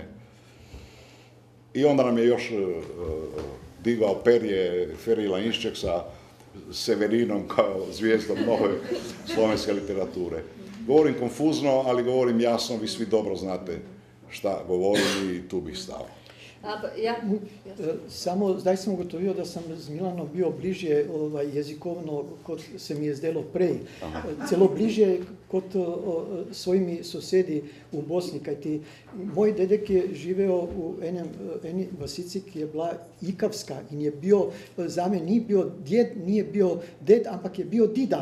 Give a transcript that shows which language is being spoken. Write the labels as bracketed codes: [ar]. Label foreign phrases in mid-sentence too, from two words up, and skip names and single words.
[hr] I onda nam je još digao perje Feri Lainšček sa Severinom kao zvijezdom nove slovenske literature. Govorim konfuzno, ali govorim jasno, vi svi dobro znate šta govorim i tu bih stao. [sl] Samo zdaj sem ugotovil, da sem z Milanom bil bližje jezikovno, kot se mi je zdelo prej. Celo bližje kot svojimi sosedi v Bosni, kajti moj dedek je živel v eni vasici, ki je bila ikavska in je bil, zame ni bil djed, ni bil ded, ampak je bil dida.